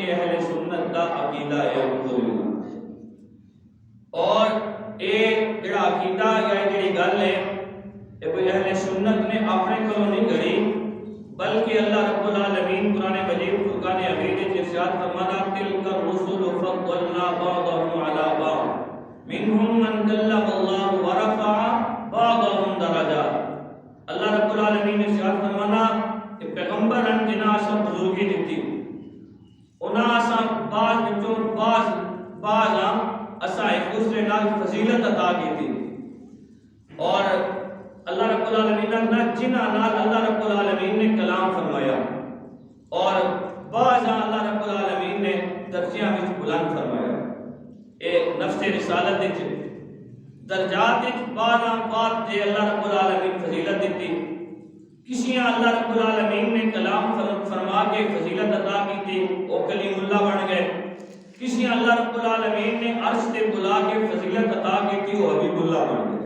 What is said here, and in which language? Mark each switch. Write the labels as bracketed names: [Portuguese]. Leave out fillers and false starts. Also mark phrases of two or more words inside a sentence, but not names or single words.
[Urdu] یہ اہل سنت کا عقیدہ ہے اور یہ جڑا عقیدہ یا جڑی گل ہے یہ کوئی اہل سنت نے اپنے کو نہیں گھڑی، بلکہ اللہ رب العالمین قرآن مجید فرقان حمید میں ارشاد فرماتا [Arabic] تلک الرسل فضلنا بعضهم على بعض منهم من کلم اللہ ورفع بعضهم درجات۔ [Punjabi] اللہ رب العالمین نے ارشاد فرمانا کہ پیغمبر ہیں جنہاں اساں بزرگی دیتی، انہاں اساں بعض وچوں بعض اساں ایک دوسرے نال فضیلت عطا کی اور اللہ رب العالمین نے جنہاں نال اللہ رب العالمین نے کلام فرمایا اور بعض اللہ رب العالمین نے درجیاں وچ بلند فرمایا۔ اے نفس رسالت وچ درجات وچ بعض دے اللہ رب العالمین فضیلت دیتی، کسیاں اللہ رب العالمین نے کلام فرما کے فضیلت عطا کی تھی وہ کلیم اللہ بن گئے، کسیاں اللہ رب العالمین نے عرش تے بلا کے فضیلت عطا کی تھی وہ حبیب اللہ بن گئے۔